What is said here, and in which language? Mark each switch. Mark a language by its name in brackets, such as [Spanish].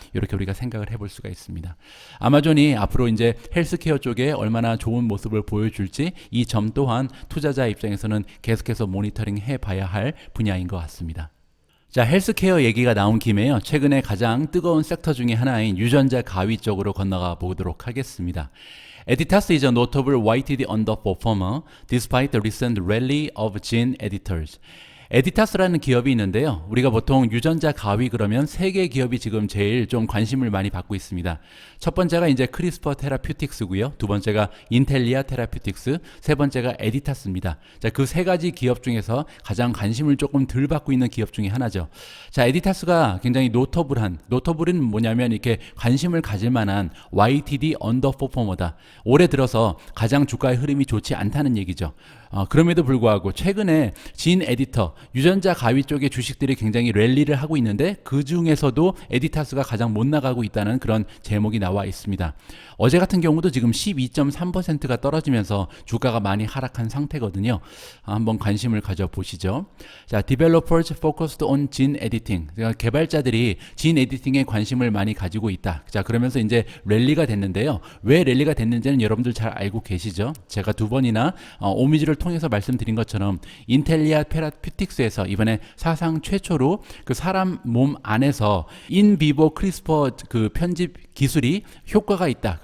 [Korean] 이렇게 우리가 생각을 해볼 수가 있습니다. 아마존이 앞으로 이제 헬스케어 쪽에 얼마나 좋은 모습을 보여줄지 이 점 또한 투자자 입장에서는 계속해서 모니터링 해봐야 할 분야인 것 같습니다. 자, 헬스케어 얘기가 나온 김에요. 최근에 가장 뜨거운 섹터 중에 하나인 유전자 가위 쪽으로 건너가 보도록 하겠습니다. [English] Editas is a notable YTD underperformer despite the recent rally of gene editors. [Korean] 에디타스라는 기업이 있는데요. 우리가 보통 유전자 가위 그러면 세 개의 기업이 지금 제일 좀 관심을 많이 받고 있습니다. 첫 번째가 이제 크리스퍼 테라퓨틱스고요. 두 번째가 인텔리아 테라퓨틱스, 세 번째가 에디타스입니다. 자, 그 세 가지 기업 중에서 가장 관심을 조금 덜 받고 있는 기업 중에 하나죠. 자, 에디타스가 굉장히 노터블은 뭐냐면 이렇게 관심을 가질 만한 YTD 언더퍼포머다. 올해 들어서 가장 주가의 흐름이 좋지 않다는 얘기죠. 그럼에도 불구하고 최근에 진 에디터, 유전자 가위 쪽의 주식들이 굉장히 랠리를 하고 있는데 그 중에서도 에디타스가 가장 못 나가고 있다는 그런 제목이 나와 있습니다. 어제 같은 경우도 지금 12.3%가 떨어지면서 주가가 많이 하락한 상태거든요. 한번 관심을 가져보시죠. [English] 자, Developers focused on gene editing. [Korean] 그러니까 개발자들이 진 에디팅에 관심을 많이 가지고 있다. 자, 그러면서 이제 랠리가 됐는데요. 왜 랠리가 됐는지는 여러분들 잘 알고 계시죠? 제가 두 번이나 오미지를 통해서 말씀드린 것처럼 인텔리아 테라퓨틱스에서 이번에 사상 최초로 그 사람 몸 안에서 인비보 크리스퍼 그 편집 기술이 효과가 있다.